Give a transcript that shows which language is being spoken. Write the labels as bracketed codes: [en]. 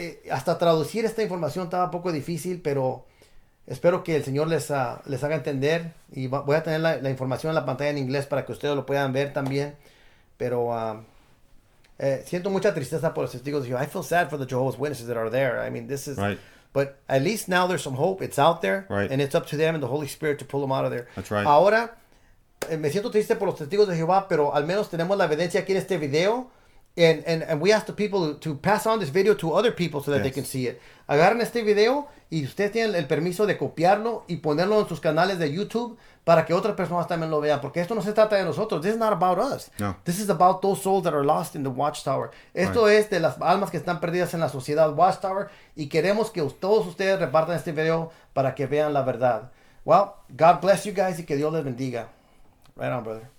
[es] Hasta traducir esta información estaba un poco difícil, pero espero que el Señor les haga entender. Y voy a tener la información en la pantalla en inglés para que ustedes lo puedan ver también. Pero siento mucha tristeza por los testigos de Jehová. [en] I feel sad for the Jehovah's Witnesses that are there. I mean, this is... Right. But at least now there's some hope. It's out there. Right. And it's up to them and the Holy Spirit to pull them out of there. That's right. [es] Ahora, me siento triste por los testigos de Jehová, pero al menos tenemos la evidencia aquí en este video. [en] And we ask the people to pass on this video to other people so that they can see it. [es] Agarren este video y ustedes tienen el permiso de copiarlo y ponerlo en sus canales de YouTube para que otras personas también lo vean. Porque esto no se trata de nosotros. [en] This is not about us. No. This is about those souls that are lost in the Watchtower. [es] Esto es de las almas que están perdidas en la sociedad Watchtower y queremos que todos ustedes repartan este video para que vean la verdad. [en] Well, God bless you guys [es] y que Dios les bendiga. [en] Right on, brother.